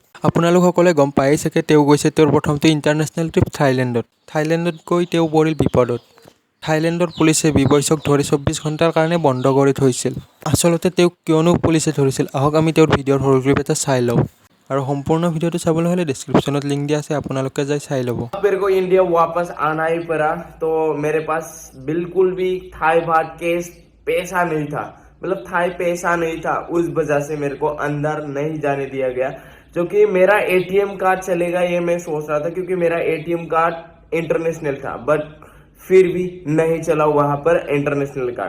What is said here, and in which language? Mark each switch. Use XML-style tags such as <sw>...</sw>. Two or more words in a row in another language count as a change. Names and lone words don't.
<as>আপোনালোকসকলে গম পায়েই চাগে, তেওঁ গৈছে তেওঁৰ প্ৰথমটো</as> <en>international trip</en> <as>থাইলেণ্ডত গৈ তেওঁ পৰিল বিপদত। থাইলেণ্ডৰ পুলিচে বি বয়ছক ধৰি 24 ঘণ্টাৰ কাৰণে বন্ধ কৰি থৈছিল। আচলতে তেওঁক কিয়নো পুলিচে ধৰিছিল, আহক আমি তেওঁৰ ভিডিঅ'ৰ সৰু ক্লিপ এটা চাই লওঁ। আৰু সম্পূৰ্ণ ভিডিঅ'টো চাবলৈ হ'লে ডেছক্ৰিপশ্যনত লিংক দিয়া আছে, আপোনালোকে যাই চাই ল'ব।</as> <hi>मेरे को इंडिया वापस आना ही पड़ा। तो मेरे पास बिल्कुल भी थाई बात केस पैसा नहीं था, मतलब थाई पैसा नहीं था। उस वजह से मेरे को अंदर नहीं जाने दिया गया। जो कि मेरा</hi> <en>ATM card</en> <hi>चलेगा ये मैं सोच रहा था, क्योंकि मेरा</hi> <en>ATM card</en> <hi>इंटरनेशनल था, बट फिर भी नहीं चला वहां पर</hi> <en>international card.</en>